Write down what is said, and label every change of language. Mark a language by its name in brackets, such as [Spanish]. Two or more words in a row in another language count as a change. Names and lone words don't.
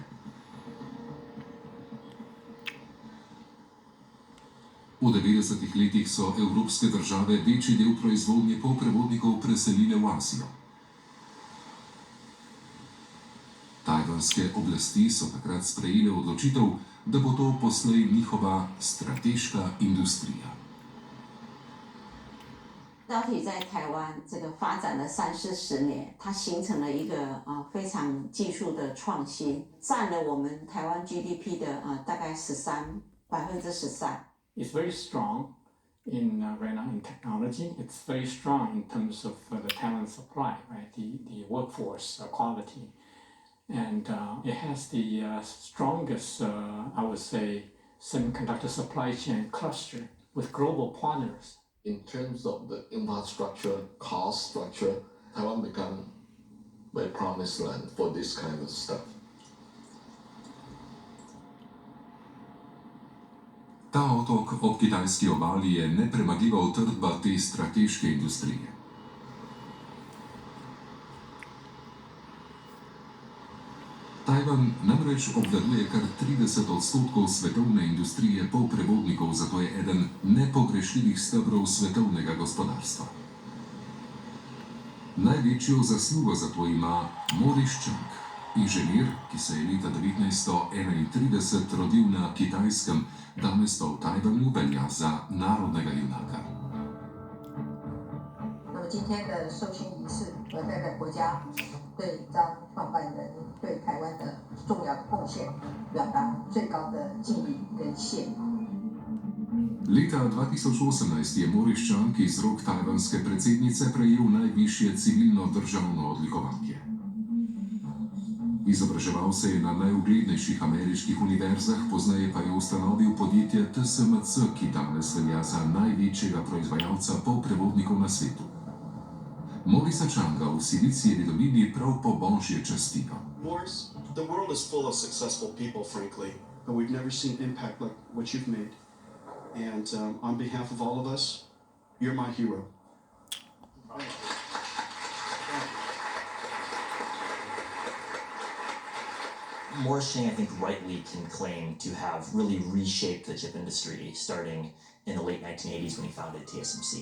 [Slovenian] V 90-ih letih so evropske države večji del proizvodnje polprevodnikov preselile v Azijo. Tajvanske oblasti so takrat sprejele odločitev, da bo to poslej njihova strateška industrija. [Chinese] 导体在台湾这个发展了30-40年，它形成了一个非常技术的创新，占了我们台湾 GDP 的大概13%。 [English] It's very strong in right now in technology. It's very strong in terms of the talent supply, right? The workforce quality, and it has the strongest, I would say, semiconductor supply chain cluster with global partners. In terms of the infrastructure, cost structure, Taiwan become a promised land for this kind of stuff. [Slovenian] Ta otok ob kitajski obali je nepremagljiva utrdba te strateške industrije. Tajvan namreč obvladuje kar 30% svetovne industrije polprevodnikov, zato je eden nepogrešljivih stebrov svetovnega gospodarstva. Največjo zaslugo za to ima Maurice Chang, inženir, ki se je leta 1931 rodil na Kitajskem, danes pa v Tajvanu velja za narodnega junaka. [Chinese] 那么今天的授勋仪式，我代表国家对张创办人对台重要的贡献，表达最高的敬意跟谢意。 [Slovenian] Leta 2018 je Moriščan, ki iz rok tajvanske predsednice prejel najvišje civilno državno odlikovanje. Izobraževal se je na najuglednejših ameriških univerzah, pozneje pa je ustanovil podjetje TSMC, ki danes velja za največjega proizvajalca polprevodnikov na svetu. Morisa Changa v Silicijevi dolini prav po božje častino. [English] Morris, the world is full of successful people, frankly, but we've never seen impact like what you've made. And on behalf of all of us, you're my hero. Morris Chang, I think, rightly can claim to have really reshaped the chip industry starting in the late 1980s when he founded TSMC.